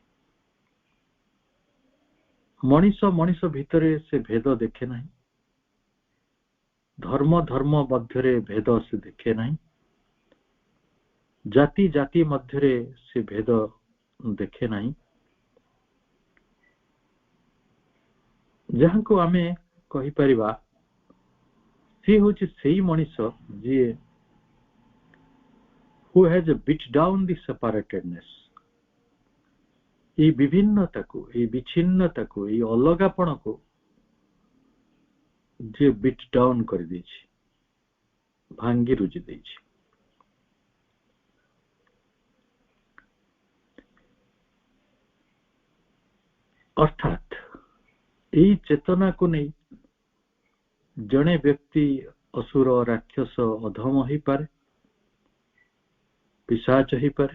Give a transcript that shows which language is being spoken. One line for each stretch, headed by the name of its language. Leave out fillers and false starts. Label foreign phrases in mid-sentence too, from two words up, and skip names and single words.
Odia: ମଣିଷ ମଣିଷ ଭିତରେ ସେ ଭେଦ ଦେଖେ ନାହିଁ, ଧର୍ମ ଧର୍ମ ମଧ୍ୟରେ ଭେଦ ସେ ଦେଖେ ନାହିଁ, ଜାତି ଜାତି ମଧ୍ୟରେ ସେ ଭେଦ ଦେଖେ ନାହିଁ। ଯାହାକୁ ଆମେ କହିପାରିବା ସେ ହେଉଛି ସେଇ ମଣିଷ ଯିଏ
English: who has beat down the separatedness,
Odia: এই বিভিন্নতাକୁ, এই ବିଚ୍ଛିନ୍ନତାକୁ, এই ଅଲଗାପଣକୁ ଯିଏ
English: beat down
Odia: କରିଦେଇଛି, ଭାଙ୍ଗି ରୁଜି ଦେଇଛି। ଅର୍ଥାତ୍ এই ଚେତନାକୁ ନେଇ ଜଣେ ବ୍ୟକ୍ତି ଅସୁର, ରାକ୍ଷସ, ଅଧମ ହେଇପାରେ, ପିଶାଚ ହେଇପାରେ।